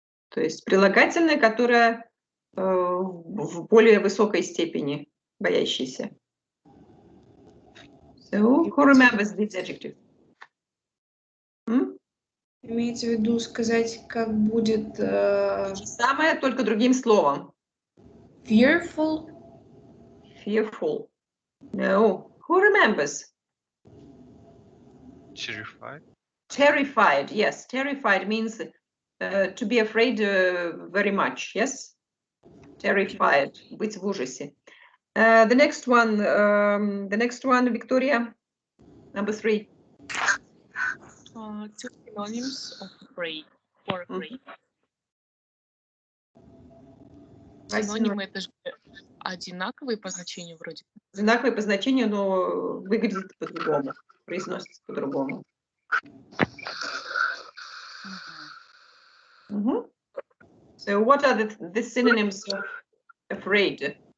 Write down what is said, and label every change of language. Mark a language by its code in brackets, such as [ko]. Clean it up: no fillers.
[ru] То есть прилагательное, которое в более высокой степени боящийся. [en] So, who remembers this adjective? [ru] Имеется в виду сказать, как будет То же самое, только другим словом. [en] fearful. Fearful. No. Who remembers? Terrified. Terrified. Yes, terrified means to be afraid very much. [ru] Yes? Terrified. Быть в ужасе. [en] The next one, Victoria. Number 3. Two synonyms of afraid or afraid. [ru] Синонимы это же одинаковые по значению вроде. Одинаковые по значению, но выглядит по-другому, произносится по-другому. [en] So what are the synonyms of afraid?